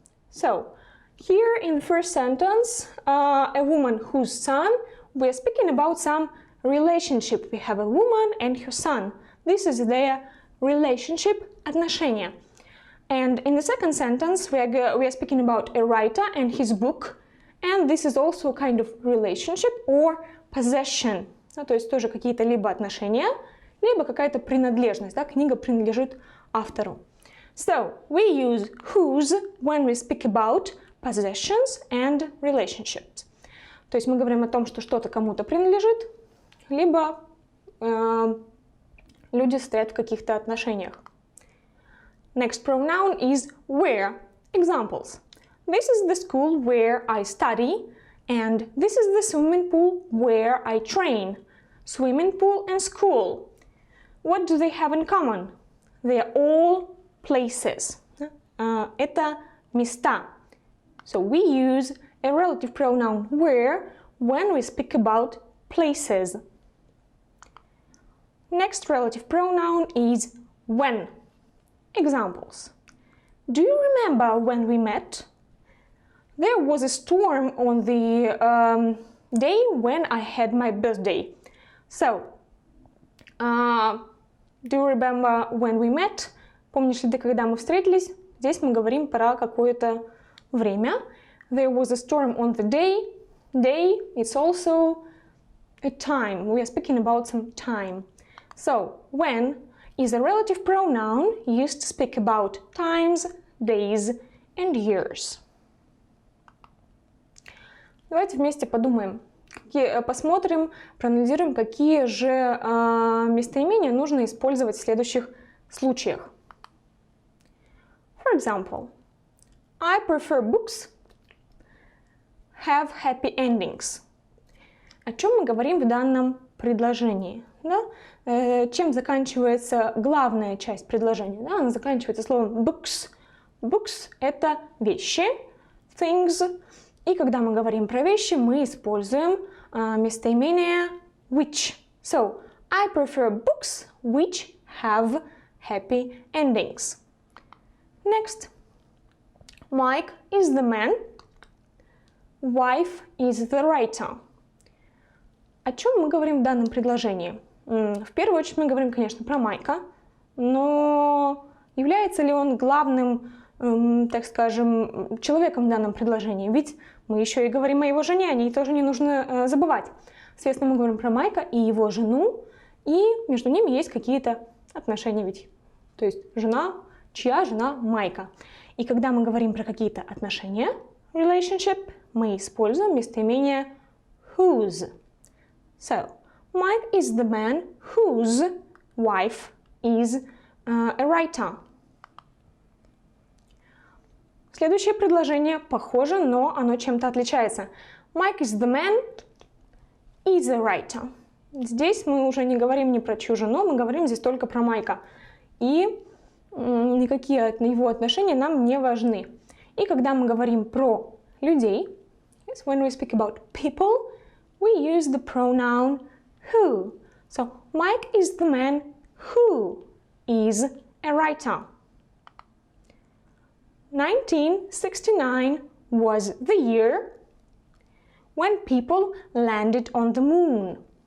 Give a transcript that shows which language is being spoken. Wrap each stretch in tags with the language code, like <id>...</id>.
<en>So, here in the first sentence, a woman whose son, we are speaking about some relationship. We have a woman and her son. This is their relationship, отношения. And in the second sentence, we are speaking about a writer and his book. And this is also a kind of relationship or possession.</en> <ru>То есть тоже какие-то либо отношения, либо какая-то принадлежность. Да? Книга принадлежит автору.</ru> <en>So, we use whose when we speak about possessions and relationships.</en> <ru>То есть мы говорим о том, что что-то кому-то принадлежит, либо люди стоят в каких-то отношениях.</ru> <en>Next pronoun is where. Examples. This is the school where I study, and this is the swimming pool where I train. Swimming pool and school. What do they have in common? They are all places.</en> <ru>Это места.</ru> <en>So we use a relative pronoun where when we speak about places. Next relative pronoun is when. Examples. Do you remember when we met? There was a storm on the day when I had my birthday. So, do you remember when we met?</en> <ru>Помнишь ли ты, когда мы встретились? Здесь мы говорим про какое-то время.</ru> <en>There was a storm on the day. Day, it's also a time. We are speaking about some time. So, when is a relative pronoun used to speak about times, days and years.</en> <ru>Давайте вместе подумаем, посмотрим, проанализируем, какие же местоимения нужно использовать в следующих случаях.</ru> <en>For example, I prefer books have happy endings.</en> <ru>О чем мы говорим в данном предложении? Да? Чем заканчивается главная часть предложения? Да? Она заканчивается словом books. Books – это вещи, things. И когда мы говорим про вещи, мы используем местоимение which.</ru> <en>So, I prefer books which have happy endings. Next. Mike is the man. Wife is the writer.</en> <ru>О чем мы говорим в данном предложении? В первую очередь мы говорим, конечно, про Майка, но является ли он главным, так скажем, человеком в данном предложении? Ведь мы еще и говорим о его жене, о ней тоже не нужно забывать. Соответственно, мы говорим про Майка и его жену, и между ними есть какие-то отношения ведь. То есть жена, чья жена Майка. И когда мы говорим про какие-то отношения, relationship, мы используем местоимение whose.</ru> <en>So, Mike is the man whose wife is a writer.</en> <ru>Следующее предложение похоже, но оно чем-то отличается.</ru> <en>Mike is the man is a writer.</en> <ru>Здесь мы уже не говорим ни про чью жену, мы говорим здесь только про Майка. И никакие его отношения нам не важны. И когда мы говорим про людей,</ru> <en>yes, when we speak about people, we use the pronoun who. So, Mike is the man who is a writer. 1969 was the year when people landed on the moon.</en>